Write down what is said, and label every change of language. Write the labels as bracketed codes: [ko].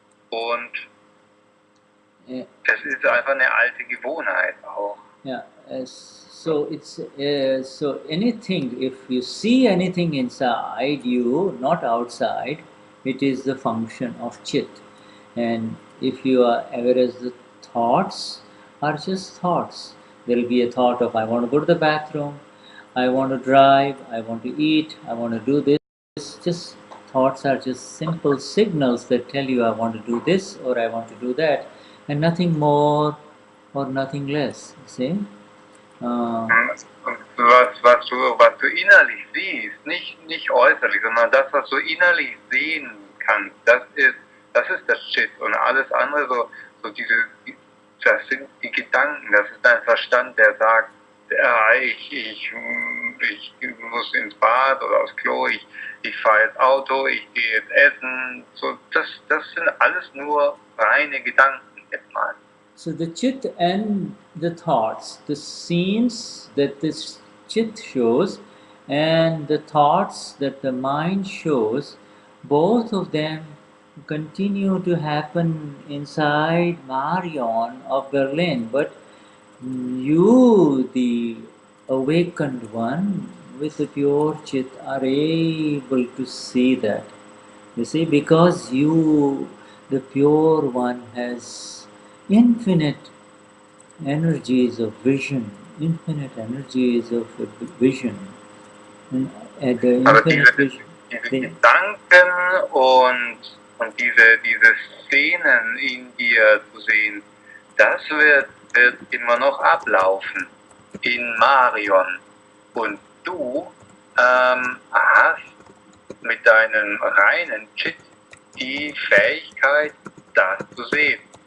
[de] Und das ist einfach eine alte Gewohnheit auch. [en] Yeah. So it's so anything. If you see anything inside you, not outside, it is the function of chit. And if you are aware as the thoughts are just thoughts, there will be a thought of I want to go to the bathroom, I want to drive, I want to eat, I want to do this. Just thoughts are just simple signals that tell you I want to do this or I want to do that, and nothing more or nothing less. See? [de] Was du innerlich siehst, nicht äußerlich, sondern das, was du innerlich sehen kannst, das ist das Shit. Und alles andere, das sind die Gedanken, das ist dein Verstand, der sagt, ja, ich muss ins Bad oder aufs Klo, ich fahre jetzt Auto, ich gehe jetzt essen. So, das sind alles nur reine Gedanken jetzt mal. [en] So the chit and the thoughts, the scenes that this chit shows and the thoughts that the mind shows, both of them continue to happen inside Marion of Berlin. But you, the awakened one with the pure chit, are able to see that. You see, because you, the pure one, has infinite energies of vision, infinite energies of vision. And the infinite vision. [de] Diese Gedanken und diese Szenen in dir zu sehen, das wird immer noch ablaufen in Marion. Und du hast mit deinem reinen Chit die Fähigkeit, das zu sehen.